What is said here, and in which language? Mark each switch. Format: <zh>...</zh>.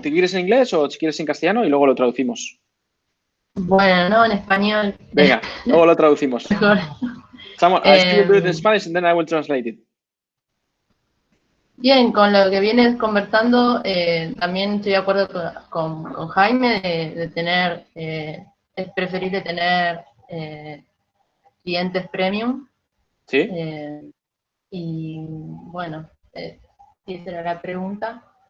<es>¿Te quieres en inglés o si quieres en castellano y luego lo traducimos? Bueno, no, en español. Venga, luego lo traducimos. Mejor.</es> <en>I will do it in Spanish and then I will translate it.</en> <es>Bien, con lo que vienes conversando, también estoy de acuerdo con Jaime de tener, es preferible tener clientes premium. Sí. Y bueno, esa era la pregunta.</es>